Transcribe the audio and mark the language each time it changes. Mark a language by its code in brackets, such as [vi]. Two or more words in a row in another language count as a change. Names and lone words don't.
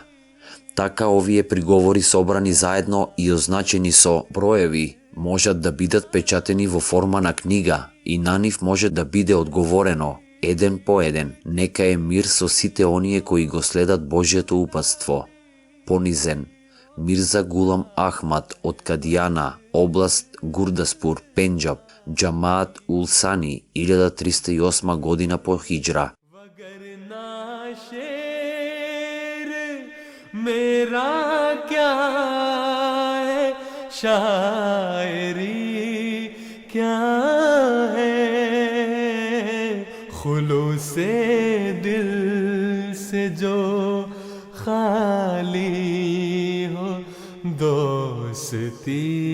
[mk] Така овие приговори собрани заедно и означени со броеви, можат да бидат печатени во форма на книга и на нив може да биде одговорено, еден по еден. Нека е мир со сите оние кои го следат Божјето упатство. Понизен, Мирза Гулам Ахмад од Кадијана, област Гурдаспур, Пенџаб, Џамаат ул Сани, 1308 година по хиџра. [hi] वगरना शेर मेरा क्या है, शायरी क्या है, खुलूसे दिल से जो खाली हो, दोस्ती